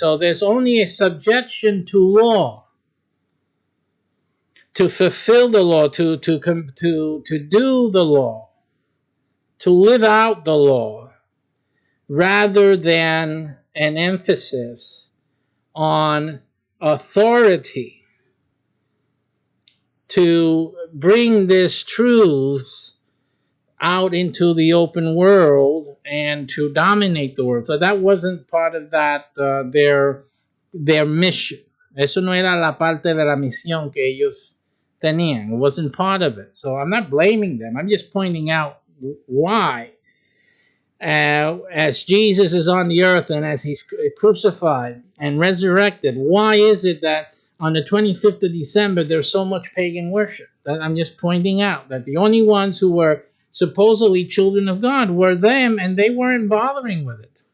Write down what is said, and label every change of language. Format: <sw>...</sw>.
<en>So there's only a subjection to law, to fulfill the law, to do the law, to live out the law, rather than an emphasis on authority to bring these truths out into the open world and to dominate the world. So that wasn't part of that their mission.</en> <es>Eso no era la parte de la misión que ellos tenían.</es> <en>It wasn't part of it. So I'm not blaming them. I'm just pointing out why. As Jesus is on the earth and as he's crucified and resurrected, why is it that on the 25th of December there's so much pagan worship? That I'm just pointing out that the only ones who were supposedly children of God were them, and they weren't bothering with it.</en>